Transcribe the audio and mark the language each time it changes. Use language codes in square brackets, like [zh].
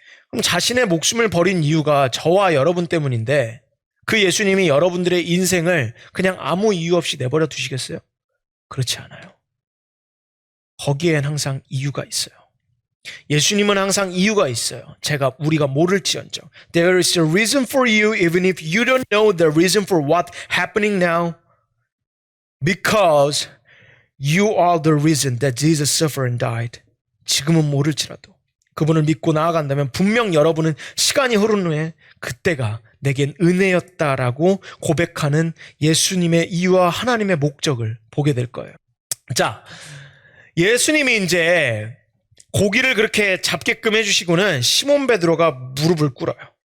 [ko] 그럼 자신의 목숨을 버린 이유가 저와 여러분 때문인데 그 예수님이 여러분들의 인생을 그냥 아무 이유 없이 내버려 두시겠어요? 그렇지 않아요. 거기엔 항상 이유가 있어요. 예수님은 항상 이유가 있어요. 우리가 모를지언정. [en] There is a reason for you even if you don't know the reason for what's happening now. Because you are the reason that Jesus suffered and died. [ko] 지금은 모를지라도 그분을 믿고 나아간다면 분명 여러분은 시간이 흐른 후에 그때가 내겐 은혜였다라고 고백하는 예수님의 이유와 하나님의 목적을 보게 될 거예요. 자, 예수님이 이제 고기를 그렇게 잡게끔 해주시고는 시몬 베드로가 무릎을 꿇어요.